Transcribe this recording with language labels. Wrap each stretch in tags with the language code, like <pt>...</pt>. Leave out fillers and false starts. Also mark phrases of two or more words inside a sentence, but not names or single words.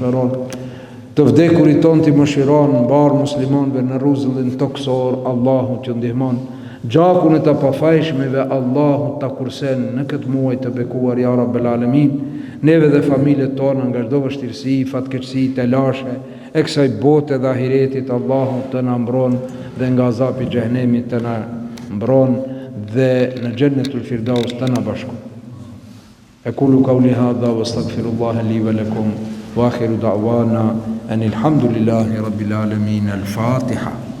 <sq>shëron, të vdekurit tonë të mëshiron, mbarë muslimonve në rruzëllin toksor, Allahu të ndihmon, gjakun e të pafajshmeve, Allahu të kursen në këtë muaj të bekuar,</sq> <ar>يا رب العالمين,</ar> <sq>neve dhe familjet tonë nga çdo vështirësi, fatkeqësi, telashe, e kësaj bote dhe ahiretit, Allahu të na mbron dhe nga azapi xhehenemit të na mbron dhe në</sq> <ar>جنة الفردوس</ar> <sq>të na bashkon.</sq> <ar>أقول قولي هذا وأستغفر الله لي ولكم وآخر دعوانا أن الحمد لله رب العالمين. Al-Fatiha.</ar>